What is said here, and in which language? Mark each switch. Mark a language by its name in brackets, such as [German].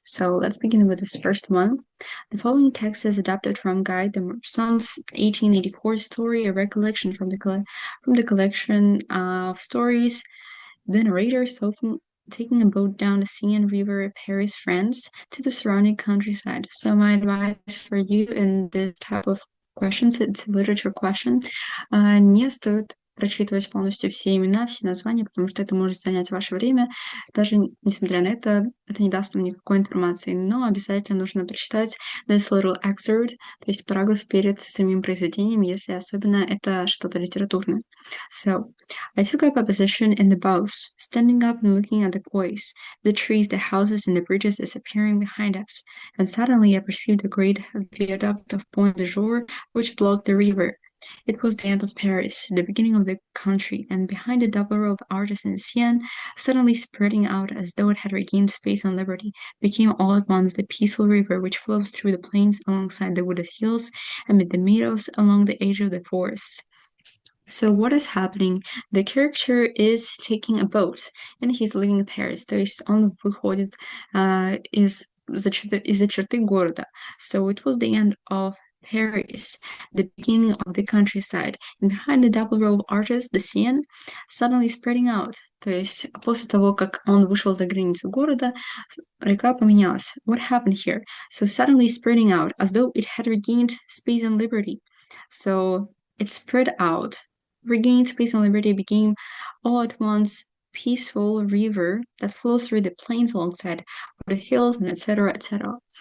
[English] So let's begin with this first one. The following text is adapted from Guy de Maupassant's 1884 story, a recollection from the collection of stories. The narrator taking a boat down the Seine River, Paris, France, to the surrounding countryside. So my advice for you in this type of questions, it's a literature question, [Russian] не стоит прочитывать полностью все имена, все названия, потому что это может занять ваше время. Даже несмотря на это не даст вам никакой информации. Но обязательно нужно прочитать [English] this little excerpt, [Russian] то есть параграф перед самим произведением, если особенно это что-то литературное. [English] So, I took up a position in the bows, standing up and looking at the quays, the trees, the houses, and the bridges disappearing behind us, and suddenly I perceived the great viaduct of Point de Jour, which blocked the river. It was the end of Paris, the beginning of the country, and behind the double row of arches in the Seine, suddenly spreading out as though it had regained space and liberty, became all at once the peaceful river which flows through the plains alongside the wooded hills, amid the meadows along the edge of the forests. So what is happening? The character is taking a boat, and he's leaving Paris. [Russian] То есть он выходит из-за черты города. [English] So it was the end of Paris, the beginning of the countryside. And behind the double row of arches, the Seine, suddenly spreading out. [Russian] То есть после того, как он вышел за границу города, река поменялась. [English] What happened here? So suddenly spreading out, as though it had regained space and liberty. So it spread out, regained space and liberty, became all at once peaceful river that flows through the plains alongside the hills and etc. etc.